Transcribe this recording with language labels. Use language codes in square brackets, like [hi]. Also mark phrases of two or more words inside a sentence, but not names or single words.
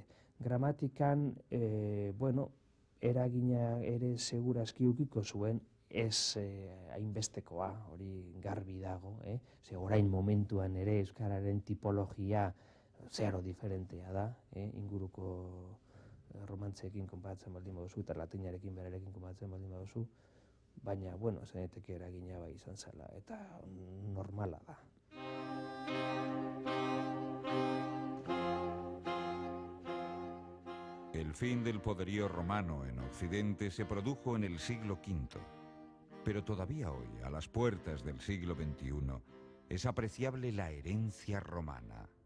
[eu] Gramatikan, bueno, eragina ere segurazki ukiko zuen, ez hainbestekoa, hori garbi dago, ze orain momentuan ere euskararen tipologia zeharo diferentea da, inguruko romantzeekin konparatzen baldin baduzu, eta latinarekin berarekin konparatzen baldin baduzu, baina, bueno, zeneteke eragina bai izan zela, eta normala da. [es] El fin del poderío romano en Occidente se produjo en el siglo V, pero todavía hoy, a las puertas del siglo XXI, es apreciable la herencia romana.